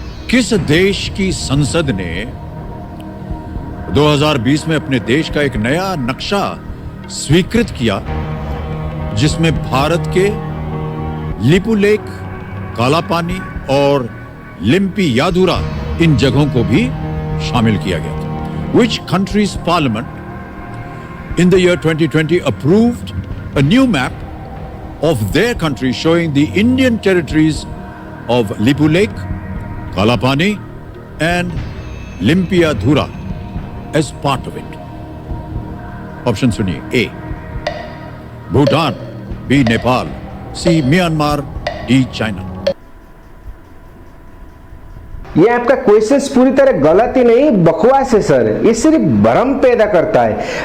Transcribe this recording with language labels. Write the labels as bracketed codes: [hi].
[hi] किस देश की संसद ने 2020 में अपने देश का एक नया नक्शा स्वीकृत किया जिसमें भारत के लिपुलेख, कालापानी और लिम्पियाधुरा इन जगहों को भी शामिल किया गया था? [en] Which country's parliament in the year 2020 approved a new map of their country showing the Indian territories of Lipulekh, Kalapani and Limpiyadhura as part of it? [hi] Option सुनिए। A Bhutan, B Nepal, C Myanmar, D China. ये आपका question पूरी तरह गलत ही नहीं, बकवास है sir, ये सिर्फ भ्रम पैदा करता है।